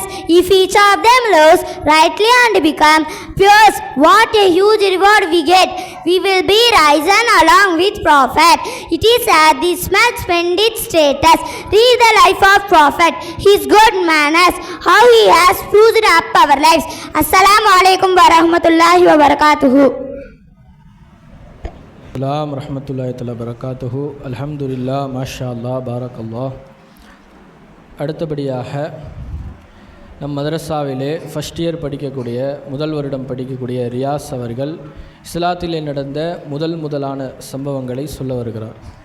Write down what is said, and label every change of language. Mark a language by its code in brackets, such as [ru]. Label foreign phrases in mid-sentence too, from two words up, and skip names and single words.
[en] If each of them lives rightly and become pure, what a huge reward we get. We will be risen along with Prophet. It is at this much splendid status. Read the life of Prophet, his good manners, how he has spruced up our lives. [ar] السلام عليكم ورحمة الله وبركاته. السلام رحمة الله تعالى بركاته. الحمد لله، ما شاء الله، بارك الله. [ta] அடுத்தபடியாக நம் மதரசாவிலே [en] first year [ta] படிக்கக்கூடிய, முதல் வருடம் படிக்கக்கூடிய ரியாஸ் அவர்கள் இஸ்லாத்திலே நடந்த முதலான சம்பவங்களை சொல்ல வருகிறார்.